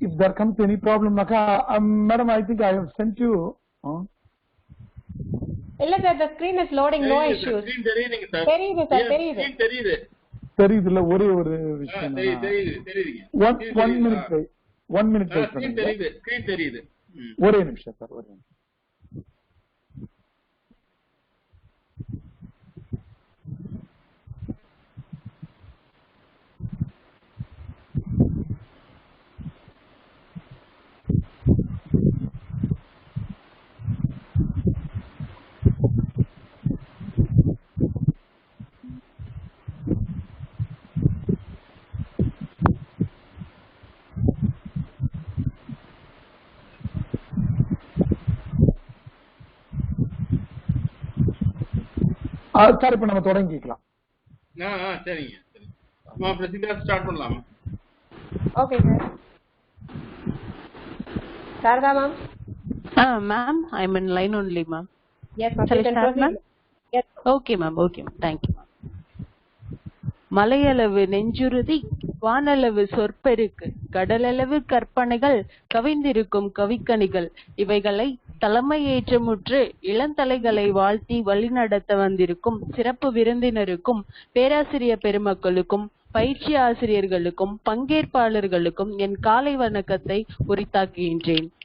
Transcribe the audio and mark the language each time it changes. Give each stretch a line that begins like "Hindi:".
English: If there comes any problem, madam, I think I have sent you.
Tamil: இல்ல sir,
English: the screen is loading, no issues.
Tamil: screen தெரியுதுங்க sir. தெரியுது sir, தெரியுது. screen தெரியுது. தெரியுதுல ஒரே ஒரு விஷயம். தெரியுதுங்க.
English: 1 minute wait. 1 minute wait
Tamil: பண்ணுங்க. தெரியுது, screen தெரியுது. ஒரே நிமிஷம் சார், ஒரே நிமிஷம். சார், இப்ப நம்ம தொடங்கிக்கலாம். சரிங்க. பிரசிதா ஸ்டார்ட் பண்ணலாமா? Okay sir. Saradha ma'am.
English: Ma'am, I'm in line only, ma'am. Yes, ma'am. Shall I start, ma'am? Yes. Okay, ma'am. Okay, ma'am. Thank you, ma'am.
Tamil: மலையளவு நெஞ்சுறுதி, வானளவு சொற்பெருக்கு, கடலளவு கற்பனைகள் கவிந்திருக்கும் கவிக்கணிகள், இவைகளை தலைமையேற்றமுற்று இளந்தலைகளை வாழ்த்தி வழிநடத்த வந்திருக்கும் சிறப்பு விருந்தினருக்கும், பேராசிரியர் பெருமக்களுக்கும், பயிற்சி ஆசிரியர்களுக்கும், பங்கேற்பாளர்களுக்கும் என் காலை வணக்கத்தை உரித்தாக்குகின்றேன்.